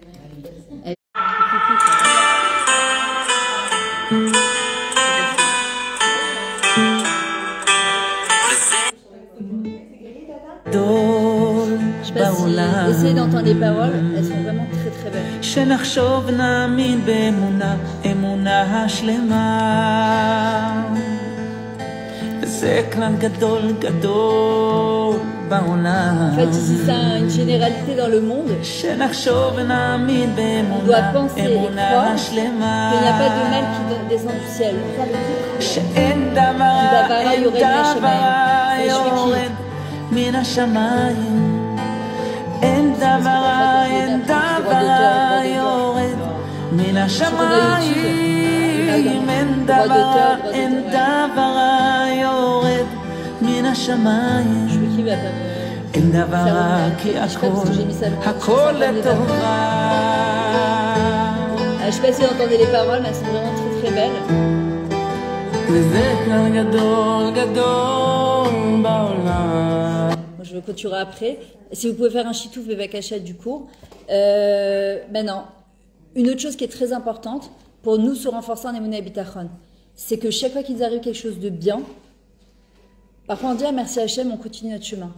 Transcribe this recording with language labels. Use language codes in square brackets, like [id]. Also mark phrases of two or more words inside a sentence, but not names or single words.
[fr] Je sais pas si essayez d'entendre les paroles, elles sont vraiment très très belles. [he] שנחשוב נאמין באמונה, אמונה שלמה. זה כלל גדול גדול בעולם. [fr] En fait, ici, c'est une généralité dans le monde. [he] שנחשוב נאמין [fr] On doit [he] באמונה, [fr] penser et [he] אמונה [fr] croire [he] שלמה. [fr] qu'il n'y a pas de mal qui descend du ciel. [he] שאין דבר, אין דבר יורד מן השמיים. אין דבר, אין דבר יורד מן השמיים. אין דבר, אין דבר יורד מן השמיים. אין דבר כי הכל לטובה. [fr] Je sais pas si vous entendez les paroles, mais elles sont vraiment très très belles. [he] וזה כלל גדול גדול בעולם. [fr] Je continuerai après. Si vous pouvez faire un chitouf avec Hachet du cours. Maintenant, une autre chose qui est très importante pour nous se renforcer en Emunah et Bitachon, c'est que chaque fois qu'il nous arrive quelque chose de bien, parfois on dit ah, merci Hachem, on continue notre chemin.